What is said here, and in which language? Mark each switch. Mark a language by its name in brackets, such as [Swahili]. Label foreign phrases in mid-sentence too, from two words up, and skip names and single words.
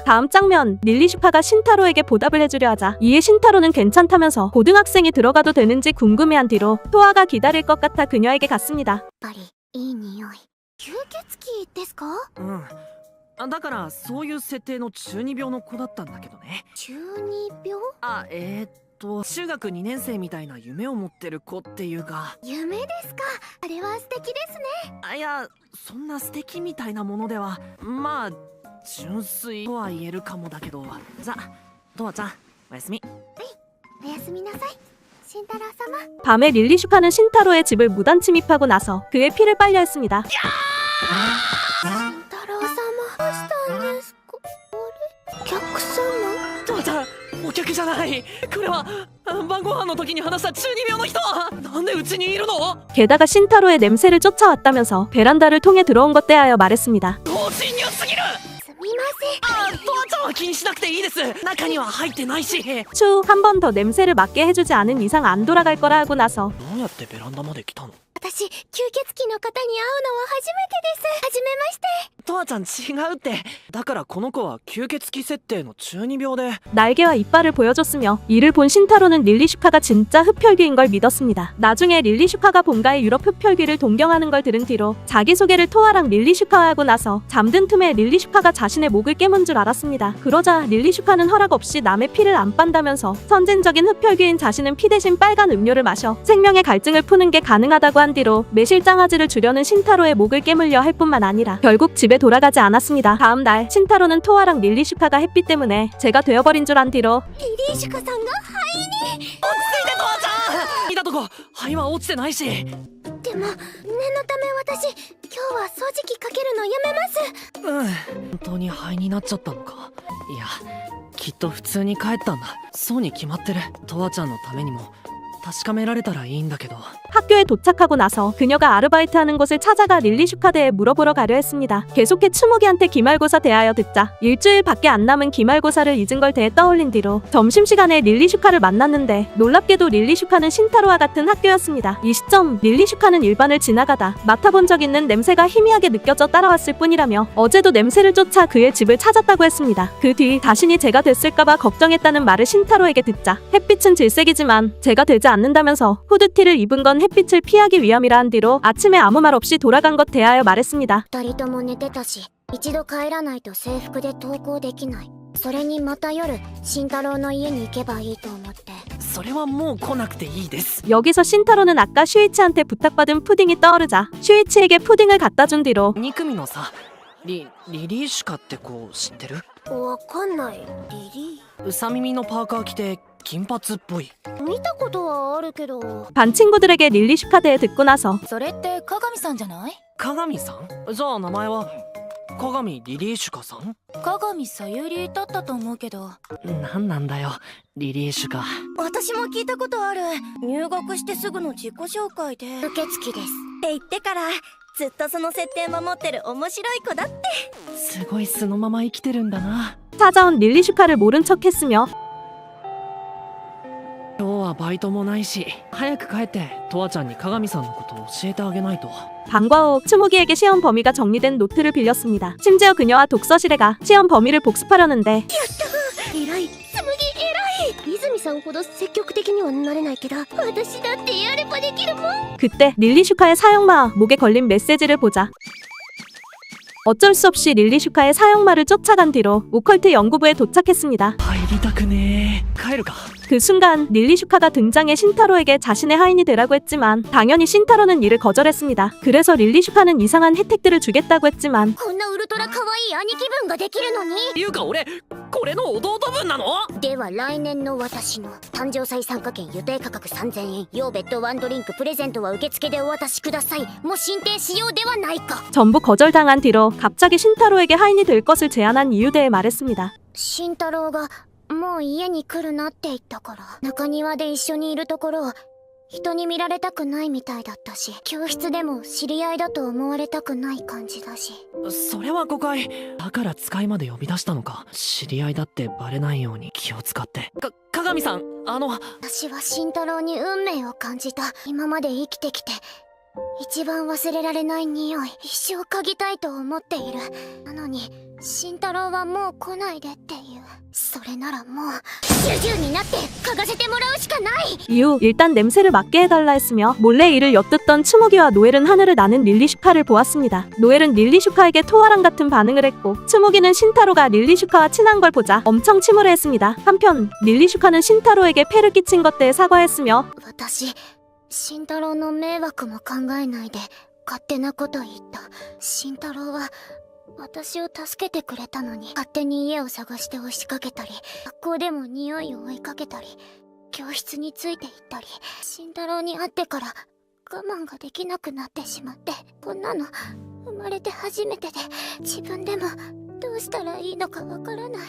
[Korean] 다음 장면, 릴리슈카가 신타로에게 보답을 해주려 하자 이에 신타로는 괜찮다면서 고등학생이 들어가도 되는지 궁금해한 뒤로 토아가 기다릴 것 같아 그녀에게 갔습니다. [Japanese] やっぱりいい匂い。吸血鬼ですか？だからそういう設定の中二病の子だったんだけどね。中二病？中学2年生みたいな夢を持ってる子っていうか。夢ですか？あれは素敵ですね。いやそんな素敵みたいなものでは、まあ純粋とは言えるかもだけど。じゃあトワちゃんおやすみ。おやすみなさい、慎太郎様。 [Korean] 밤에 릴리슈카는 신타로의 집을 무단 침입하고 나서 그의 피를 빨려 했습니다. [Japanese] 慎太郎様、どうしたんですか？あれ？お客様？トワちゃんお客じゃない。これは晩ご飯の時に話した中二病の人。なんでうちにいるの？ [Korean] 게다가 신타로의 냄새를 쫓아왔다면서 베란다를 통해 들어온 것 대하여 말했습니다. [Japanese] 不審入すぎる。すみません。トワちゃんは気にしなくていいです。中には入ってないし。 [Korean] 추후 한 번 더 냄새를 맡게 해주지 않은 이상 안 돌아갈 거라 하고 나서 [Japanese] どうやってベランダまで来たの？私、吸血鬼の方に会うのは初めてです。はじめまして。トワちゃん違うって。だからこの子は吸血鬼設定の中二病で。 [Korean] 날개와 이빨을 보여줬으며 이를 본 신타로는 릴리슈카가 진짜 흡혈귀인 걸 믿었습니다. 나중에 릴리슈카가 본가의 유럽 흡혈귀를 동경하는 걸 들은 뒤로 자기소개를 토아랑 릴리슈카와 하고 나서 잠든 틈에 릴리슈카가 자신의 목을 깨문 줄 알았습니다. 그러자 릴리슈카는 허락 없이 남의 피를 안 빤다면서 선진적인 흡혈귀인 자신은 피 대신 빨간 음료를 마셔 생명의 갈증을 푸는 게 가능하다고 한 뒤로 매실장아지를 주려는 신타로의 목을 깨물려 할 뿐만 아니라 결국 집에 돌아가지 않았습니다. 다음 날 신타로는 토아랑 릴리슈카가 햇빛 때문에 제가 되어버린 줄 안 뒤로 [Japanese] リリーシュカさんが肺に。落ち着いてトワちゃん。見たとこ肺は落ちてないし。でも、念のため私、今日は掃除機かけるのやめます。本当に肺になっちゃったのか。いやきっと普通に帰ったんだ。そうに決まってる。とわちゃんのためにも確かめられたらいいんだけど。 [Korean] 학교에 도착하고 나서 그녀가 아르바이트하는 곳을 찾아가 릴리 슈카대에 물어보러 가려 했습니다. 계속해 추모기한테 기말고사 대하여 듣자 일주일밖에 안 남은 기말고사를 잊은 걸 대해 떠올린 뒤로 점심시간에 릴리 슈카를 만났는데 놀랍게도 릴리 슈카는 신타로와 같은 학교였습니다. 이 시점 릴리 슈카는 일반을 지나가다 맡아본 적 있는 냄새가 희미하게 느껴져 따라왔을 뿐이라며 어제도 냄새를 쫓아 그의 집을 찾았다고 했습니다. 그 뒤 자신이 제가 됐을까봐 걱정했다는 말을 신타로에게 듣자 햇빛은 질색이지만 제가 되지 않는다면서 후드티를 입은 건 햇빛을 피하기 위함이라 한 뒤로 아침에 아무 말 없이 돌아간 것 대하여 말했습니다. [Japanese] 二人とも寝てたし、一度帰らないと制服で登校できない。それにまた夜、慎太郎の家に行けばいいと思って。それはもう来なくていいです。 [Korean] 여기서 신타로는 아까 슈이치한테 부탁받은 푸딩이 떠오르자 슈이치에게 푸딩을 갖다 준 뒤로 [Japanese] 2 組のさ、リリーシュカって子知ってる？わかんない。リリうさ耳のパーカー着て金髪っぽい。ー見たことはあるけど。 [Korean] 반 친구들에게 릴리 슈카 대해 듣고 나서 [Japanese] それって鏡さんじゃない？鏡さん？じゃあ名前は鏡リリーシュカさん？鏡さゆりだったと思うけど。なんなんだよ、リリーシュカ。私も聞いたことある。入学してすぐの自己紹介で。受付です。って言ってからずっとその設定守ってる面白い子だって。すごい素のまま生きてるんだな。 [Korean] 찾아온 릴리 슈카를 모른 척했으며 [Japanese] 今日はバイトもないし、早く帰ってとわちゃんに鏡さんのことを教えてあげないと。 [Korean] 방과 후 츠무기에게 시험 범위가 정리된 노트를 빌렸습니다. 심지어 그녀와 독서실에 가 시험 범위를 복습하려는데 [Japanese] 偉い。つむぎ偉い。泉さんほど積極的にはなれないけど、私だってやればできるもん。 [Korean] 그때 릴리 슈카의 사형마 목에 걸린 메시지를 보자 어쩔 수 없이 릴리 슈카의 사형마를 쫓아간 뒤로 오컬트 연구부에 도착했습니다. [Japanese] 入りたくねえ。帰るか。 [Korean] 그 순간 릴리 슈카가 등장해 신타로에게 자신의 하인이 되라고 했지만 당연히 신타로는 이를 거절했습니다. 그래서 릴리 슈카는 이상한 혜택들을 주겠다고 했지만 [Japanese] こんなウルトラ可愛い兄貴分ができるのに。いうか俺、これの弟分なの？では来年の私の誕生祭参加券予定価格3000円、要別途ワンドリンクプレゼントは受付でお渡しください。も進呈しようではないか。 [Korean] 전부 거절당한 뒤로 갑자기 신타로에게 하인이 될 것을 제안한 이유 대해 말했습니다. [Japanese] 慎太郎がもう家に来るなって言ったから、中庭で一緒にいるところを人に見られたくないみたいだったし、教室でも知り合いだと思われたくない感じだし。それは誤解。だから使いまで呼び出したのか。知り合いだってバレないように気を使って。鏡さん、私は慎太郎に運命を感じた。今まで生きてきて一番忘れられない匂い、一生嗅ぎたいと思っている。なのに慎太郎はもう来ないでっていう。それならもうジュジュになって嗅がせてもらうしかない。 [Korean] 이후 일단 냄새를 맡게 해달라 했으며 몰래 이를 엿듣던 츠무기와 노엘은 하늘을 나는 릴리 슈카를 보았습니다. 노엘은 릴리 슈카에게 토아랑 같은 반응을 했고 츠무기는 신타로가 릴리 슈카와 친한 걸 보자 엄청 침울해했습니다. 한편 릴리 슈카는 신타로에게 폐를 끼친 것 대해 사과했으며 [Japanese] 私慎太郎の迷惑も考えないで勝手なこと言った。慎太郎は私を助けてくれたのに、勝手に家を探して押しかけたり、学校でも匂いを追いかけたり、教室について行ったり、慎太郎に会ってから我慢ができなくなってしまって、こんなの生まれて初めてで、自分でもどうしたらいいのかわからない。